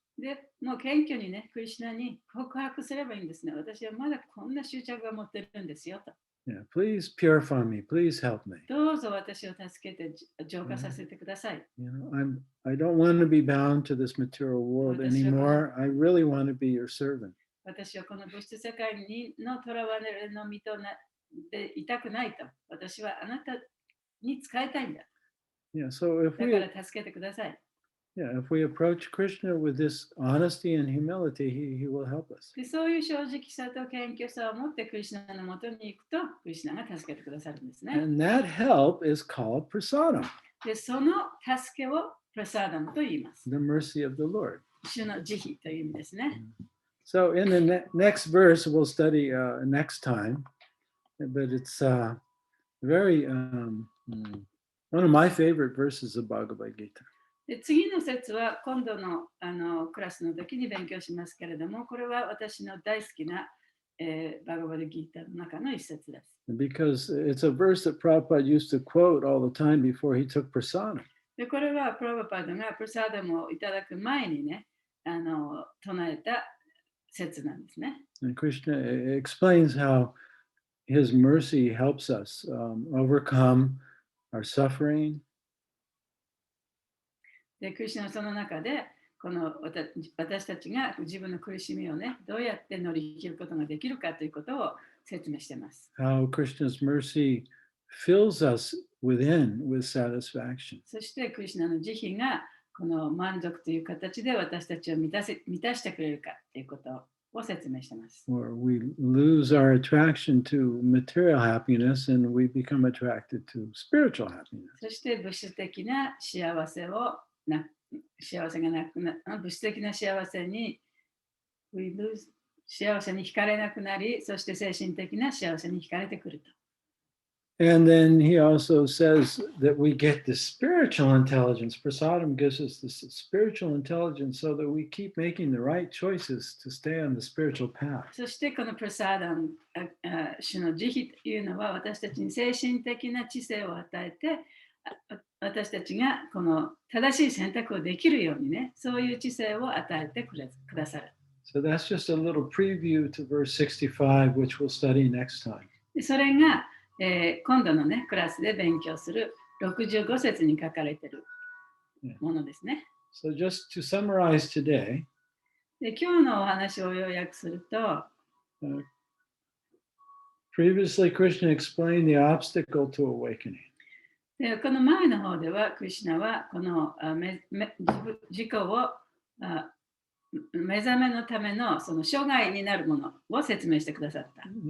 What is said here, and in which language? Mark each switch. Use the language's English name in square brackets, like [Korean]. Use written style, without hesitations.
[Japanese] で、もう謙虚にね、クリシュナに告白すればいいんですね。私はまだこんな執着が持ってるんですよと。 [English] Yeah, please purify me. Please help me. [Japanese] どうぞ私を助けて浄化させてください。 [English] You know, I don't want to be bound to this material world anymore. I really want to be your servant. [Japanese] 私はこの物質世界の囚われの身となっていたくないと。私はあなたに使いたいんだ。 [English] Yeah, so if [Japanese] だ [English] we [Japanese] から助けてください。 [English] yeah, if we approach Krishna with this honesty and humility, he will help us. [Japanese] で、そういう正直さと謙虚さを持ってクリシュナのもとに行くと、クリシュナが助けてくださるんですね。 [English] And that help is called prasadam, [Japanese] で、その助けをプラサーダムと言います。 [English] the mercy of the Lord. [Japanese] 主の慈悲という意味ですね。 [English] So in the next verse, we'll study next time, but it's very one of my favorite verses of Bhagavad Gita. [Japanese] で、次の節は今度のクラスの時に勉強しますけれども、これは私の大好きな、バガバダギーターの中の一節です。 [English] Because it's a verse that Prabhupada used to quote all the time before he took prasadam. [Japanese] で、これはプラバパダがプラサーダムをいただく前にね、唱えた説なんですね。 [English] And Krishna explains how his mercy helps us overcome our suffering. [Japanese] で、クリシュナはその中で、この私たちが自分の苦しみをね、どうやって乗り切ることができるかということを説明しています。 [English] How Krishna's mercy fills us within with satisfaction. [Japanese] そしてクリシュナの慈悲がこの満足という形で私たちを満たしてくれるかということを説明しています。 [English] Or we lose our attraction to material happiness and we become attracted to spiritual happiness. [Japanese] そして物質的な幸せがなくな物質的な幸せに惹かれなくなり、そして精神的な幸せに惹かれてくると。 [English] And then he also says that we get the spiritual intelligence. Prasadam gives us this spiritual intelligence so that we keep making the right choices to stay on the spiritual path. [Japanese] そしてこのプラサーダム、主の慈悲というのは私たちに精神的な知性を与えて、私たちがこの正しい選択をできるようにね、そういう知性を与えてくださる。 [English] So that's just a little preview to verse 65, which we'll study next time. [Japanese] でそれが、今度のね、クラスで勉強する65節に書かれているものですね。 [English] So just to summarize today, [Japanese] で今日のお話を要約すると、 [English] previously Krishna explained the obstacle to awakening. [Japanese] でこの前の方では、クリシュナはこの自己を目覚めのためのその障害になるものを説明してくださった。